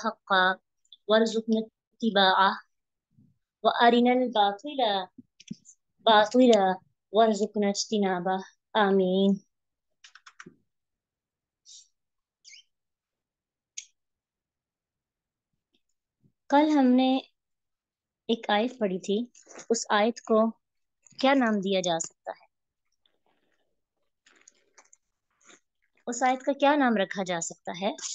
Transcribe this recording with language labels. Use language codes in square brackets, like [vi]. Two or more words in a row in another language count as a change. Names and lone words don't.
[ar] حقاً وارزقنا اتباعه وأرنا الباطل باطلاً وارزقنا اجتنابه. आमीन। [ur] کل ہم نے ایک آیت پڑھی تھی، اس آیت کو کیا نام دیا جا سکتا ہے? اس آیت کا کیا نام رکھا جا سکتا ہے?